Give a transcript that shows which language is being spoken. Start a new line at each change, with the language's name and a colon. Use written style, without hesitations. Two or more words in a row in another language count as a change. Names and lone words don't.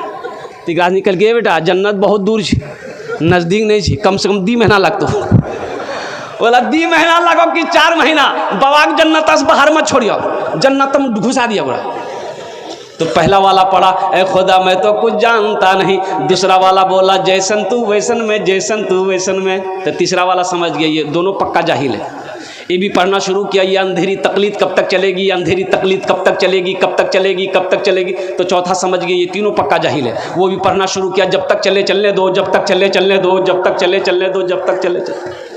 Hindi: तिगराज निकल गए बेटा जन्नत बहुत दूर छी, नजदीक नहीं छी, कम से कम 2 महीना लगतो। बोला 2 महीना लगो कि 4 महीना, बाबा जन्नत से बाहर मत छोड़ियो, जन्नत में घुसा दिया बोला। तो पहला वाला पढ़ा ए खुदा मैं तो कुछ जानता नहीं, दूसरा वाला बोला जैसन तू वैसन में, जैसन तू वैसन में। तो तीसरा वाला समझ गया ये दोनों पक्का जाहिल है, ये भी पढ़ना शुरू किया, ये अंधेरी तकलीद कब तक चलेगी, ये अंधेरी तकलीद कब तक चलेगी, कब तक चलेगी, कब तक चलेगी। तो चौथा समझ गया ये तीनों पक्का जाहिल है, वो भी पढ़ना शुरू किया, जब तक चले चलने दो, जब तक चले चलने दो, जब तक चले चलने दो, जब तक चले चलने।